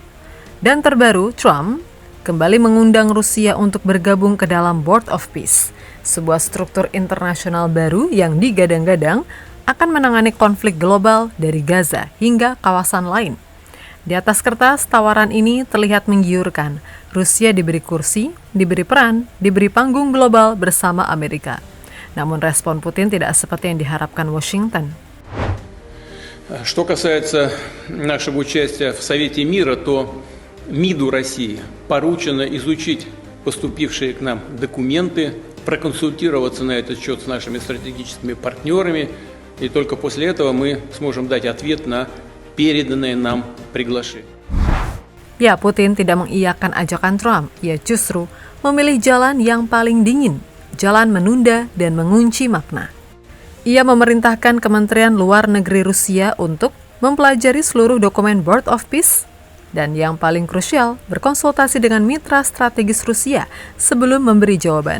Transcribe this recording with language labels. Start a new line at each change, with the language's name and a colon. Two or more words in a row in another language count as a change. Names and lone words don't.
Indonesian: Dan terbaru, Trump kembali mengundang Rusia untuk bergabung ke dalam Board of Peace, sebuah struktur internasional baru yang digadang-gadang akan menangani konflik global dari Gaza hingga kawasan lain. Di atas kertas, tawaran ini terlihat menggiurkan. Rusia diberi kursi, diberi peran, diberi panggung global bersama Amerika. Namun respon Putin tidak seperti yang diharapkan Washington.
Russian: Что касается нашего участия в Совете мира, то МИДу России поручено изучить поступившие к нам документы, проконсультироваться на этот счет с нашими стратегическими партнерами, и только после этого мы сможем дать ответ на переданное нам приглашение.
Indonesian: Ya, Putin tidak mengiyakan ajakan Trump. Ia justru memilih jalan yang paling dingin, jalan menunda dan mengunci makna. Ia memerintahkan Kementerian Luar Negeri Rusia untuk mempelajari seluruh dokumen Board of Peace dan yang paling krusial, berkonsultasi dengan mitra strategis Rusia sebelum memberi jawaban.